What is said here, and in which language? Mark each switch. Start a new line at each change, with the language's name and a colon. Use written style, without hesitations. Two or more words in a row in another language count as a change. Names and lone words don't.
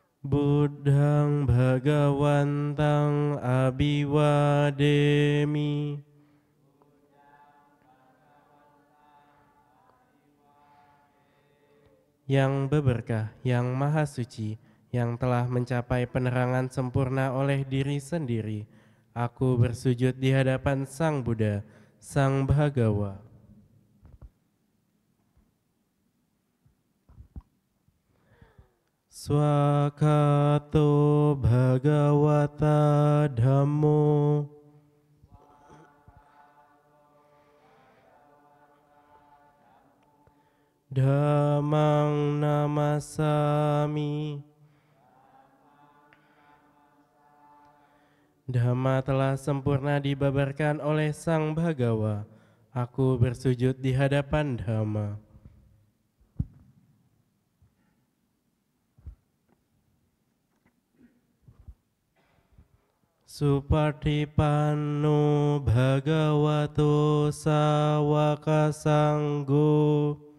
Pali: Buddhang Bhagawantang Abhiwademi.
Indonesian: Yang berberkah, yang maha suci, yang telah mencapai penerangan sempurna oleh diri sendiri, aku bersujud di hadapan Sang Buddha, Sang Bhagawa.
Pali: Swakato Bhagawata Dhammo. Dhammang namasami.
Indonesian: Dhamma telah sempurna dibabarkan oleh Sang Bhagawa. Aku bersujud di hadapan Dhamma.
Pali: Supatipanno Bhagavato Sawaka Sanggo.